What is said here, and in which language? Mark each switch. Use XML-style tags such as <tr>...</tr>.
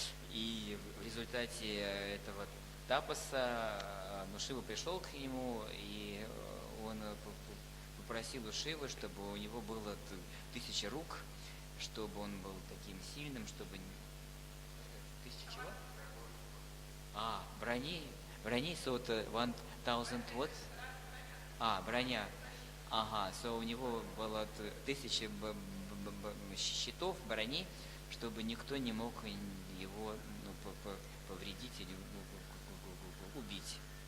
<ru>И в результате этого тапоса Шива пришел к нему, и он попросил у Шивы, чтобы у него было 1000 рук, чтобы он был таким сильным, чтобы... 1000 чего? Брони,</ru> <en>so 1000 what?</en> <ru>Броня. Ага, so у него было 1000 щитов, брони, чтобы никто не мог его повредить или убить.</ru>